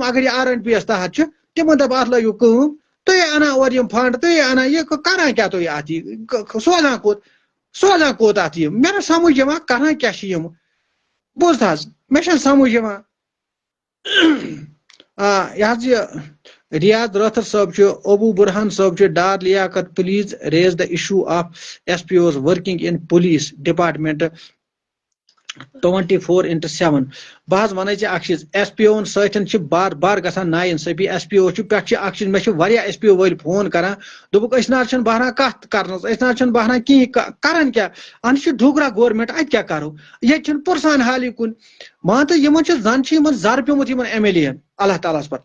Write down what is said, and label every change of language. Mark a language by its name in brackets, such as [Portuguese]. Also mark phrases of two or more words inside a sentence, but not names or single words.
[Kashmiri] اگر یہِ R&B یس تحت چھُ تِمن دپ اتھ لٲگِو کٲم. تُہۍ انان اورٕ یم فنڈ تُہۍ انان یہِ کران کیاہ تُہۍ اتھ یہِ سوزان کوٚت اتھ یہِ. مےٚ نہٕ سمجھ یِوان کران کیاہ چھِ یم. بوٗزتھ حظ مےٚ چھنہٕ سمجھ یِوان. یہ حظ یہ ریاض رٲتھر صٲب چھُ ابو برہان صٲب چھُ ڈار لیاقت [English] please raise the issue of SPOs working in police department 24/7. [Kashmiri] بہٕ حظ ونے ژےٚ اکھ چیٖز SPO سۭتۍ چھِ بار بار گژھان نا انصٲفی. SPO چھُ پٮ۪ٹھ چھِ اکھ چیٖز مےٚ چھِ واریاہ SPO وٲلۍ فون کران دوٚپُکھ أسۍ نہ حظ چھِنہٕ بہران کتھ کرنس أسۍ نہ حظ چھِنہٕ بہران کِہیٖنۍ کران کیاہ اَن چھُ ڈوگرا گورمنٹ اَتہِ کیاہ کرو. ییٚتہِ چھِنہٕ پُرسان حالی کُن مان تہٕ یِمن چھِ زن چھِ یِمن زر پیومُت یِمن MLA ین اللہ تعالیٰ ہس پتہٕ.